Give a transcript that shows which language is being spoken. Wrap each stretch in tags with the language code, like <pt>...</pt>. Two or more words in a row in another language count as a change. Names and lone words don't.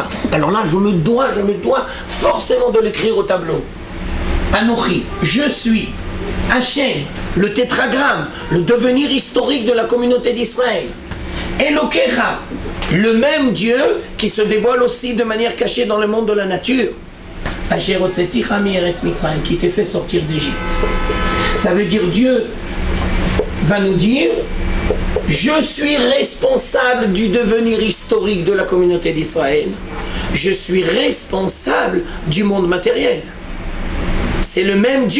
<fr>Alors là, je me dois forcément de l'écrire au tableau. Anochi, je suis. Hashem, le tétragramme, le devenir historique de la communauté d'Israël. Elokecha, le même Dieu qui se dévoile aussi de manière cachée dans le monde de la nature.</fr> <he>אשר הוצאתיך מארץ מצרים,</he> <fr>qui t'est fait sortir d'Égypte. Ça veut dire Dieu va nous dire: je suis responsable du devenir historique de la communauté d'Israël. Je suis responsable du monde matériel. C'est le même Dieu.</fr>